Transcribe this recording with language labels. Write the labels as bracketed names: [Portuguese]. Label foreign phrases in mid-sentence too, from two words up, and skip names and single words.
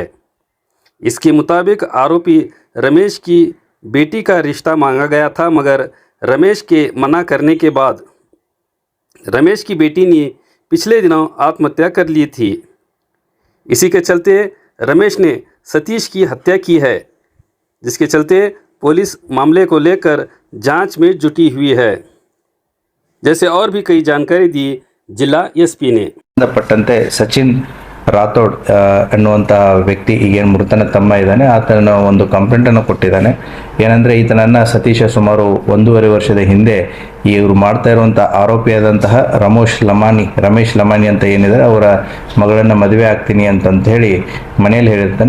[Hindi] इसके मुताबिक आरोपी रमेश की बेटी का रिश्ता मांगा गया था, मगर रमेश के मना करने के बाद रमेश की बेटी ने पिछले दिनों आत्महत्या कर ली थी। इसी के चलते रमेश ने सतीश की हत्या की है, जिसके चलते पुलिस मामले को लेकर जांच में जुटी हुई है। जैसे और भी कई जानकारी दी जिला एसपी ने। [Kannada] ಸಂಬಂಧಪಟ್ಟಂತೆ ಸಚಿನ್ ರಾಥೋಡ್ ಅನ್ನುವಂಥ ವ್ಯಕ್ತಿ ಈಗೇನು ಮೃತನ ತಮ್ಮ ಇದ್ದಾನೆ, ಆತನ ಒಂದು ಕಂಪ್ಲೇಂಟನ್ನು ಕೊಟ್ಟಿದ್ದಾನೆ. ಏನಂದರೆ ಈತನನ್ನು ಸತೀಶ ಸುಮಾರು 1.5 ವರ್ಷದ ಹಿಂದೆ ಇವರು ಮಾಡ್ತಾ ಇರುವಂಥ ಆರೋಪಿಯಾದಂತಹ ರಮೇಶ್ ಲಮಾನಿ ಅಂತ ಏನಿದ್ದಾರೆ ಅವರ ಮಗಳನ್ನು ಮದುವೆ ಆಗ್ತೀನಿ ಅಂತ ಹೇಳಿ ಮನೆಯಲ್ಲಿ ಹೇಳಿರ್ತಾನೆ.